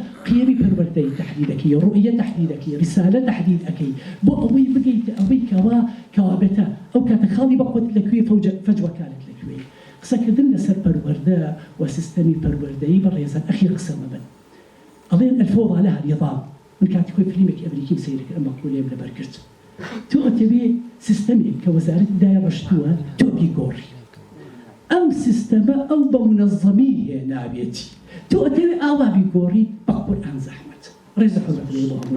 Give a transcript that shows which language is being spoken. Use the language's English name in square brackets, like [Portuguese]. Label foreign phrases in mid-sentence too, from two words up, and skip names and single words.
[Central Kurdish] قیەمی پەروەردەیی تەحلیلەکەی ڕوئیە تەحلیلەکەی ریسالە تەحلیل ئەەکەی بۆ ئەوەی بگەیت ئەوەی کەوابێتە ئەو کاتە خاڵی بەخۆت لەکوێ فەجوەکانت لەکوێ قسەکردن لەسەر پەروەردە و سیستەمی پەروەردەیی بەڕێزان ئەخیر قسە مەبن ئەڵێن [Arabic] الفوضى لها نظام [Central Kurdish] من کاتی خۆی فیلمێکی ئەمریکی سەیرەکە ئەم مەقولەیەم لەبەر کرد تۆ ئەتەوێ سیستەمێک کە وەزارەت دایە ڕشتووە تۆ بیگۆڕی ئەم سیستەمە ئەو بە منەظەمی هەیە نابێتی تۆ ئەتەوێ ئاوا بیگۆڕی بە قورئان زەحمەت ڕێزە حەزەت لێ بۆ